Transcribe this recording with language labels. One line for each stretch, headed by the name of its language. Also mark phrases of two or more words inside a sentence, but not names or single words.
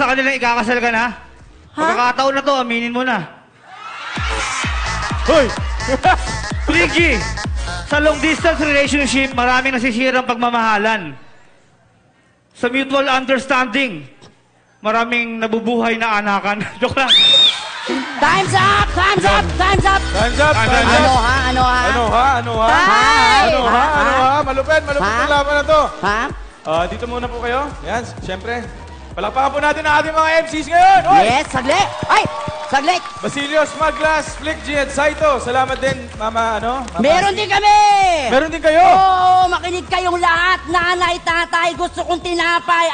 Filipino: mo sa kanila ikakasal ka na? Pagkakataon na to, aminin mo na. Hoy! Flick G, sa
English: long distance relationship,
Filipino: maraming nasisirang pagmamahalan. Sa
English: mutual understanding,
Filipino: maraming nabubuhay na anakan. Joke lang.
English: Time's up! Time's up! Time's up! Time's up! Time's
Filipino: Ano,
English: up!
Filipino: ha? Ano, ha? Ano ha? Ano ha? Hi! Ano ha? Ha? Ano ha? Malupit! Malupit Ha? ang laban na to! Ha? Dito muna po kayo. Yan, siyempre. Palakpakan po natin ang ating mga MCs ngayon! Hoy! Yes, saglit! Ay! Saglit! Basilio, Smaglas, Flick G, at Saito. Salamat din, Mama, Mama Meron din kami! Meron din kayo! Oo, makinig kayong lahat. Nanay, tatay, gusto kong tinapay.